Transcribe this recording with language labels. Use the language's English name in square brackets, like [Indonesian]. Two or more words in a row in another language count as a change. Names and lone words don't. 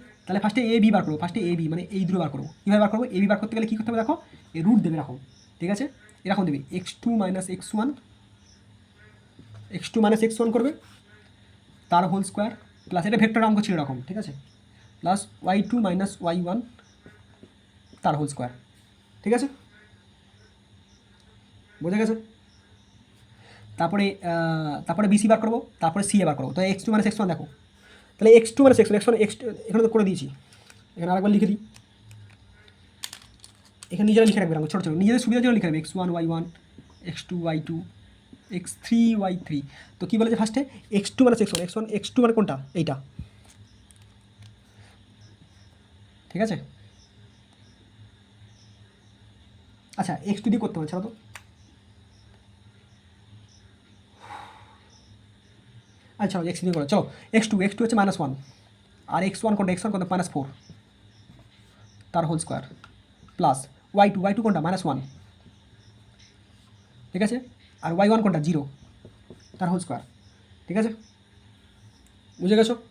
[Bangla] তাহলে ফার্স্টে এ বি বার করবো, মানে এই দুটো বার করবো। কীভাবে বার করবো, এ বি বার করতে গেলে কী করতে হবে, দেখো এ রুট দেবে এরকম, ঠিক আছে, এরকম দেবে x2 - x1 করবে, তার [English] whole square, [Bangla] প্লাস এটা ভেক্টর অঙ্ক ছিল এরকম, ঠিক আছে, প্লাস y2 - y1 তার [English] whole square, [Bangla] ঠিক আছে, বোঝা গেছে? তারপরে বিসি বার করবো, তারপরে সি এ বার করবো। তো x2 - x1 দেখো, তাহলে x2 - x1 এখানে তো করে দিয়েছি, এখানে আরেকবার লিখে দিই, এখানে নিজেরা লিখে রাখবে ছোটো ছোটো, নিজেদের সুবিধার জন্য লিখে রাখবে x1 y1, x2 y2, x3 y3। তো কী বলেছে ফার্স্টে, x2 - x1, x2 মানে কোনটা, এইটা, ঠিক আছে। আচ্ছা x2 দিয়ে করতে হবে, ছাড়া তো, আচ্ছা x দিয়ে করো, চলো x2 হচ্ছে -1, আর x1 কোনটা, -4 তার [English] whole square, [Bangla] প্লাস y2 কোনটা -1, ঠিক আছে, আর y1 কোনটা 0 তার [English] whole square, [Bangla] ঠিক আছে, বুঝে গেছো?